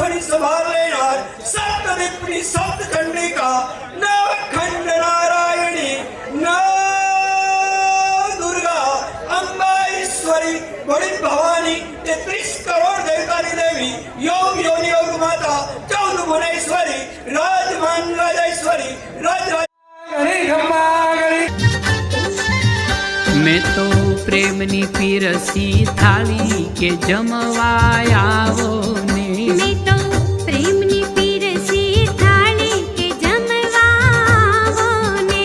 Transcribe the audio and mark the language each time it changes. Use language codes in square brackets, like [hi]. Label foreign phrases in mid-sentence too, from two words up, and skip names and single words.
[sa] संभाल लेणार सप्तविप्री सप्तचंडिका नवखंड नारायणी दुर्गा अंबाईश्वरी गणित भवानी 33 करोड़ देवतानी देवी योग योनि योग माता 14 गुणेश्वरी राजमान राजेश्वरी राज [gu] ગણી ખમ્મા ગણી મેં તો પ્રેમની પીરસી થાળી કે જમવાય આવો ને મેં તો પ્રેમની પીરસી થાળી કે જમવા આવો ને